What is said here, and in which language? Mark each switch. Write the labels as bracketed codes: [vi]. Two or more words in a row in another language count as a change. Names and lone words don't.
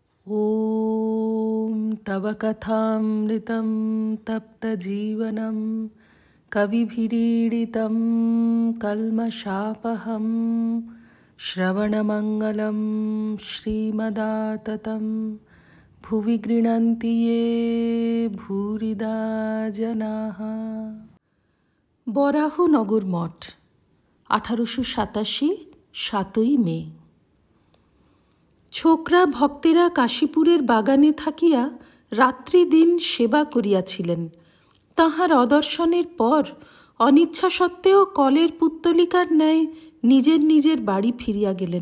[sa] ॐ तव कथामृतं तप्तजीवनं कविभिरीडितं कल्मषापहं श्रवणमङ्गलं श्रीमदाततं भुवि गृह्णन्ति ये भूरिदा जनाः। [bn] বরাহনগর মঠ 1887 7ই মে। ছোকরা ভক্তেরা কাশীপুরের বাগানে থাকিয়া রাত্রি দিন সেবা করিয়াছিলেন। তাহার অদর্শনের পর অনিচ্ছা সত্ত্বেও কলের পুত্তলিকার ন্যায় নিজের নিজের বাড়ি ফিরিয়া গেলেন।